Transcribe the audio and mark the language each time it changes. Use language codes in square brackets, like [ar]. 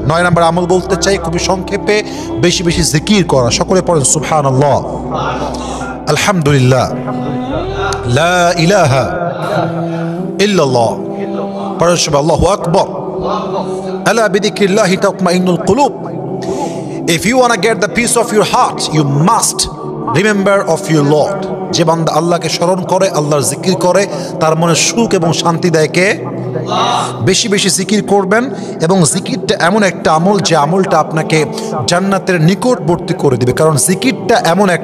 [bn] 9 নম্বর আমল বলতে চাই খুবই সংক্ষেপে, বেশি বেশি জিকির করা। সকলে পড়েন সুবহানাল্লাহ, আলহামদুলিল্লাহ, লা ইলাহা ইল্লাল্লাহ, পড়েন সবাই আল্লাহু আকবার। [ar] আলা বিযিকরিল্লাহি তাতমাইন্নুল কুলুব। [en] If you want to get the peace of your heart, you must remember of your Lord. [bn] যে বান্দা আল্লাহকে স্মরণ করে, আল্লাহর জিকির করে, তার মনে সুখ এবং শান্তি দেয় কে? বেশি বেশি জিকির করবেন। এবং জিকিরটা এমন একটা আমল যে আমলটা আপনাকে জান্নাতের নিকটবর্তী করে দিবে। কারণ জিকিরটা এমন একটা